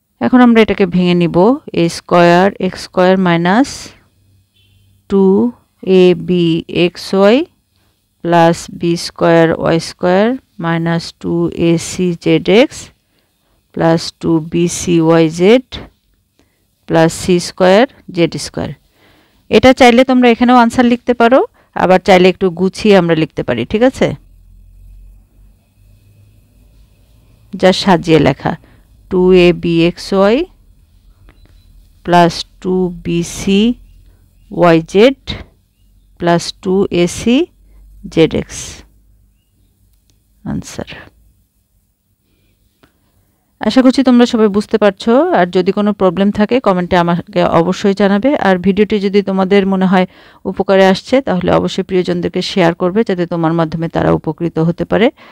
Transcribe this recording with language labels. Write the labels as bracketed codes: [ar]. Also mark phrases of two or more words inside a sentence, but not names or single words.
[bn] এখন আমরা এটাকে ভেঙে নিব [en] a square x square minus 2ab xy plus b square y square minus 2ac zx plus 2bc yz plus c square z square. [bn] এটা চাইলে তোমরা এখানেও आंसर লিখতে পারো, আবার চাইলে একটু গুছিয়ে আমরা লিখতে পারি, ঠিক আছে? যা সাজিয়ে লেখা [en] 2abxy plus 2bcyz plus 2aczx आंसर। [bn] আশা করছি তোমরা সবাই বুঝতে পারছো। আর যদি কোনো প্রবলেম থাকে কমেন্টে আমাকে অবশ্যই জানাবে। আর ভিডিওটি যদি তোমাদের মনে হয় উপকারে আসছে তাহলে অবশ্যই প্রিয়জনদেরকে শেয়ার করবে, যাতে তোমার মাধ্যমে তারা উপকৃত হতে পারে।